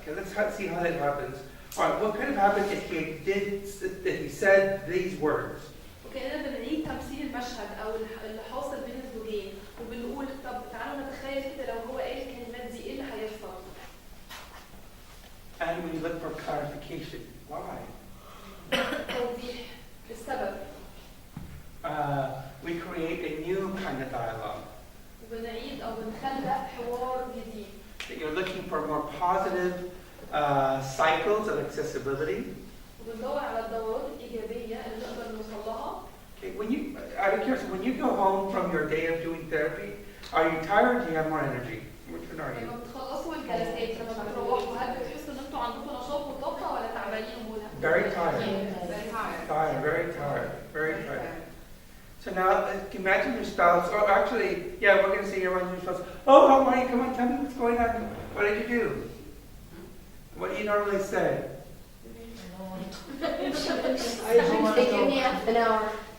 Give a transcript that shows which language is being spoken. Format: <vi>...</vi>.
<en>Okay, let's see how that happens. All right, what could have happened if he said these words?</en> <ar>وكأننا بنعيد تمثيل المشهد أو اللي حاصل بين الزوجين، وبنقول طب تعالوا نتخيل كده لو هو قال الكلمات دي إيه اللي هيحصل؟</ar> <en>And we look for clarification. Why?</en> <ar>توضيح السبب.</ar> <en>We create a new kind of dialogue.</en> <ar>وبنعيد أو بنخلق حوار جديد.</ar> <en>That you're looking for more positive cycles of accessibility.</en> <ar>وبندور على الدورات الإيجابية اللي نقدر نوصل لها.</ar> <en>Okay, out of curiosity, when you go home from your day of doing therapy, are you tired or do you have more energy? Which one are you?</en> <ar>لما بتخلصوا الجلسات لما بتروحوا هل بتحسوا إن أنتوا عندكم نشاط وطاقة ولا تعبانين ومولها؟</ar> <en>Very tired. Very tired. Tired, very tired, very tired. So now, imagine your spouse, or actually, yeah, we're going to say you're on your spouse. Oh, how are you? Come on, tell me what's going on. What did you do? What do you normally say? I think they give me half an hour.</en>